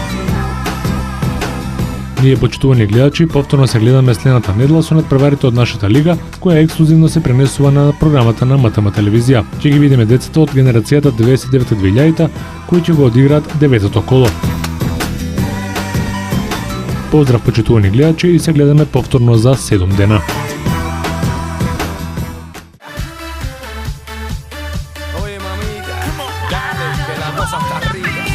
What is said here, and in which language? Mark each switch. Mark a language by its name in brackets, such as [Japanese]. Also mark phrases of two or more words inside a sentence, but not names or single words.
[Macedonian] Ние, почитувани гледачи, повторно се гледаме следната недела со надпреварите од нашата лига, која ексклузивно се пренесува на програмата на МТМ телевизија. Ќе ги видиме децата од генерацијата 99-2000 кои ќе го одиграат деветото коло. Поздрав, почитувани гледачи, и се гледаме повторно за 7 дена. [Spanish] Oye, mamita, dale, que la cosa está arriba.